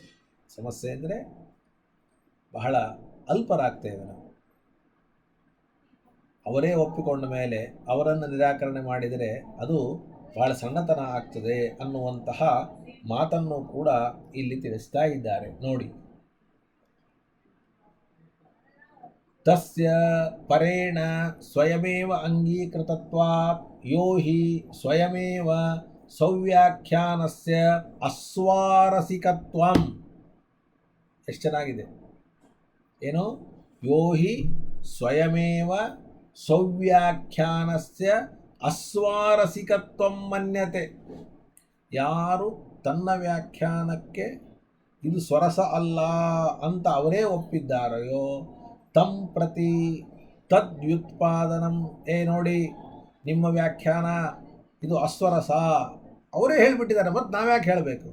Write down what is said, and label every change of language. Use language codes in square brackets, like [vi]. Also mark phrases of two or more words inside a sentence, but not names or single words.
[kn] ಸಮಸ್ಯೆ ಅಂದರೆ ಬಹಳ ಅಲ್ಪರಾಗ್ತೇವೆ ನಾವು. ಅವರೇ ಒಪ್ಪಿಕೊಂಡ ಮೇಲೆ ಅವರನ್ನು ನಿರಾಕರಣೆ ಮಾಡಿದರೆ ಅದು ಬಹಳ ಸಣ್ಣತನ ಆಗ್ತದೆ ಅನ್ನುವಂತಹ ಮಾತನ್ನು ಕೂಡ ಇಲ್ಲಿ ತಿಳಿಸ್ತಾ ಇದ್ದಾರೆ. ನೋಡಿ, [sa] ತಸ್ಯ ಪರೇಣ ಸ್ವಯಮೇವ ಅಂಗೀಕೃತತ್ವಾತ್ ಯೋ ಹಿ ಸ್ವಯಮೇವ ಸೌವ್ಯಾಖ್ಯಾನಸ್ಯ ಅಸ್ವಾರಸಿಕತ್ವಂ. [kn] ಎಷ್ಟು ಚೆನ್ನಾಗಿದೆ ಏನು, [sa] ಯೋ ಹಿ ಸ್ವಯಮೇವ ಸೌವ್ಯಾಖ್ಯಾನಸ್ಯ ಅಸ್ವಾರಸಿಕತ್ವಂ ಮನ್ಯತೆ. [kn] ಯಾರು ತನ್ನ ವ್ಯಾಖ್ಯಾನಕ್ಕೆ ಇದು ಸ್ವರಸ ಅಲ್ಲ ಅಂತ ಅವರೇ ಒಪ್ಪಿದ್ದಾರೆಯೋ [sa] ತಂ ಪ್ರತಿ ತದ್ವ್ಯುತ್ಪಾದನಂ. [kn] ನೋಡಿ, ನಿಮ್ಮ ವ್ಯಾಖ್ಯಾನ ಇದು ಅಸ್ವರಸ ಅವರೇ ಹೇಳಿಬಿಟ್ಟಿದ್ದಾರೆ, ಮತ್ತು ನಾವ್ಯಾಕೆ ಹೇಳಬೇಕು?